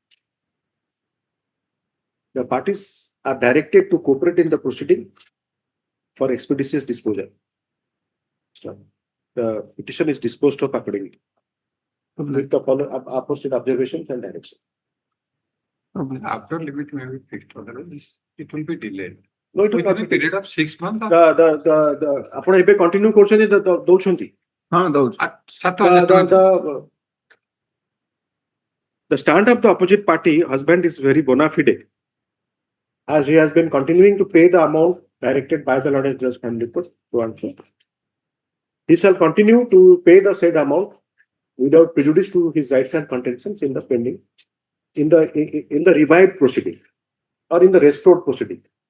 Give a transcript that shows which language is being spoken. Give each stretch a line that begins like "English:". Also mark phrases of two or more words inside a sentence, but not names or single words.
English: The parties are directed to cooperate in the proceeding for expeditious disposal. So, the petition is disposed of accordingly with the apposite observations and direction. After limit may be fixed, otherwise it will be delayed. No, it will within not a be period of 6 months.
Odia: ଆପଣ ଏବେ କଣ୍ଟିନ୍ୟୁ କରୁଛନ୍ତି ଦଉଛନ୍ତି
English: the stand of the opposite party husband is very bona fide, as he has been continuing to pay the amount directed by the learned judge, family court, so and so. He shall continue to pay the said amount without prejudice to his rights and contentions in the pending, in the revived proceeding or in the restored proceeding.